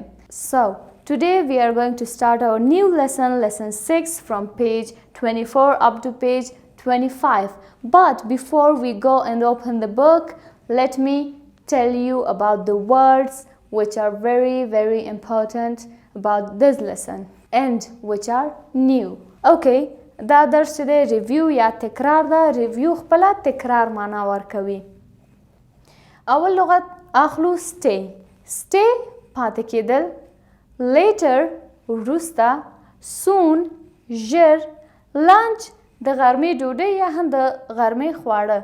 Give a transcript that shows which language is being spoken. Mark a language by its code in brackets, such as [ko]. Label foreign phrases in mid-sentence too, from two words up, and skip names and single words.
[en] So, today we are going to start our new lesson, lesson 6 from page 24 up to page 25. But before we go and open the book, let me tell you about the words which are very important about this lesson and which are new. [ps] Okay, دا درس چې دی ریویو یا تکرار ده. ریویو خپله تکرار معنا ورکوي. اول لغت اخلو stay. stay پاتې کېدل. later وروسته. soon ژر. lunch د غرمې ډوډۍ یا هم د غرمې خواړه.